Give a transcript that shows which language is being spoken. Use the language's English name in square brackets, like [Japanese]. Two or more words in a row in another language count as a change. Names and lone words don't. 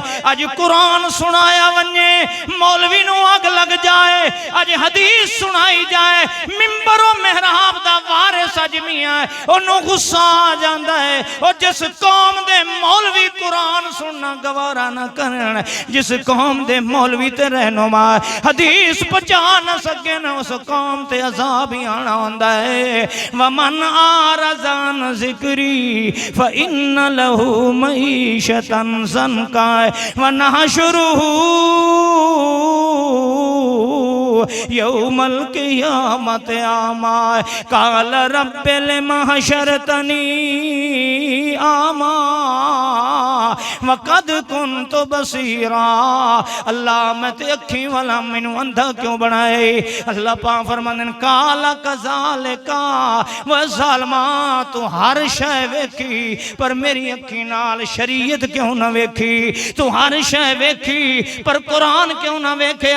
[Punjabi] اج قرآن سنایا ونے مولوی نوں اگ لگ جائے، اج حدیث سنائی جائے، منبروں محراب دا وارث اج میاں ہے، اونوں غصہ آ جاندا ہے. اور جس قوم دے مولوی قرآن سننا گوارا نہ کرن، جس قوم دے مولوی تے رہنما حدیث پہنچا نہ سکے نہ، اس قوم تے عذاب ہی آنا ہوندا ہے. [Arabic] ومن أعرض عن ذكري فإن له معيشة ضنكا ونحشره يوم القيامة أعمى قال رب لم حشرتني أعمى وقد كنت بصيرا. [Punjabi] اللہ میں تے اکھی والا، مینوں انھا کیوں بنائے? اللہ پاک فرماندے نے [Arabic] قال كذلك وظالما, [Punjabi] تو ہر شے ویکھی پر میری اکھی نال شریعت کیوں نہ ویکھی? تو ہر شے ویکھی پر قرآن کیوں نہ ویکھیا?